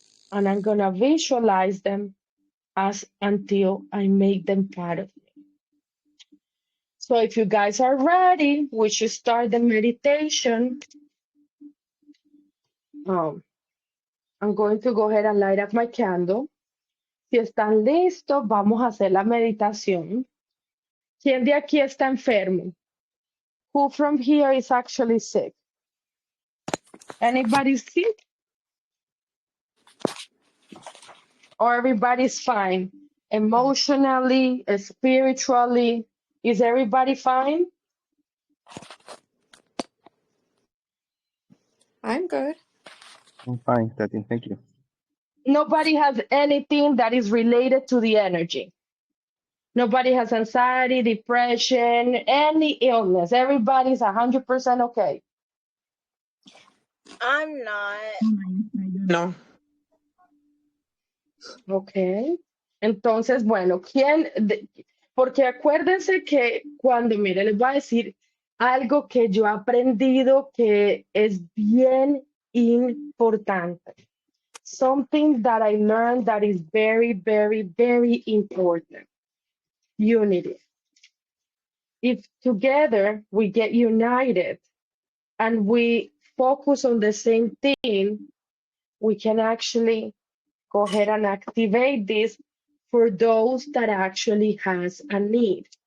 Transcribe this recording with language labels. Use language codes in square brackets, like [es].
[en] And I'm going to visualize them as until I make them part of me. So if you guys are ready, we should start the meditation. I'm going to go ahead and light up my candle. [es] Si están listos, vamos a hacer la meditación. ¿Quién de aquí está enfermo? [en] Who from here is actually sick? Anybody sick? Or everybody's fine? Emotionally, spiritually, is everybody fine? I'm good. I'm fine, Tati. Thank you. Nobody has anything that is related to the energy. Nobody has anxiety, depression, any illness. Everybody's 100% okay. I'm not. No. Ok. [es] Entonces, bueno, porque acuérdense que cuando, mire, les voy a decir algo que yo he aprendido que es bien importante. [en] Something that I learned that is very, very, very important. Unity. If together we get united and we focus on the same thing, we can actually go ahead and activate this for those that actually has a need.